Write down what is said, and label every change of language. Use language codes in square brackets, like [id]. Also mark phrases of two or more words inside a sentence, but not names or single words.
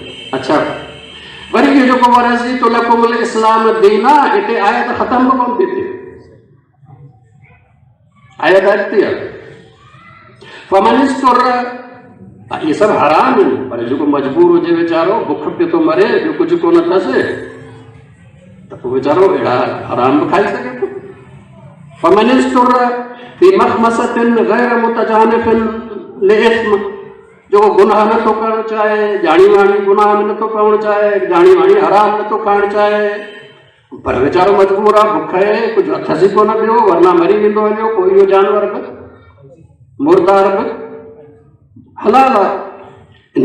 [sd] अच्छा, वरी इहो जेको [ar] ورضيت لكم الإسلام دينا, [sd] हिते आयत ख़तम बि कोन थी थिए, आयत अॻिते आहे। [ar] فمن اضطر, [sd] इहे सभु हराम आहिनि, पर जेको मजबूर हुजे वीचारो, बुख पियो थो मरे, ॿियो कुझु कोन अथसि, त पोइ वीचारो अहिड़ा हराम बि खाई सघे थो। [ar] فمن اضطر في مخمصة غير متجانف لإثم, [sd] जो गुनाह नथो करणु चाहे, ॼाणी वाणी गुनाह में नथो करणु चाहे, ॼाणी वाणी हराम नथो खाइणु चाहे, पर वीचारो मजबूर आहे, बुख आहे, कुझु अथसि कोन ॿियो, वरना मरी वेंदो हलियो, पोइ इहो जानवर बि मुर्दार बि हलाल आहे।